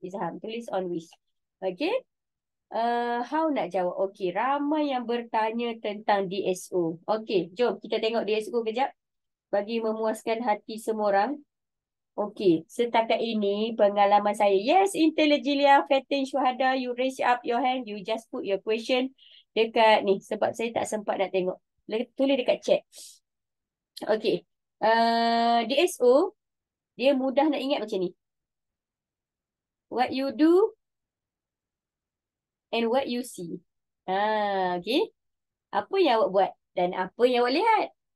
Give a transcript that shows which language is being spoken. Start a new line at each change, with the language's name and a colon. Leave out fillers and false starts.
Malay: Izham, tulis on switch. Okay. How nak jawab? Okay. Ramai yang bertanya tentang DSO. Okay. Jom kita tengok DSO kejap. Bagi memuaskan hati semua orang. Okey, setakat ini pengalaman saya.
English: Yes, Intelligilia, Fatin, Syuhada, you raise up your hand. You just put your question
Malay: dekat ni. Sebab saya tak sempat nak tengok. Tulis dekat chat. Okey. DSO, dia mudah nak ingat macam ni.
English: What you do and what you see. Okey.
Malay: Apa yang awak buat dan apa yang awak lihat.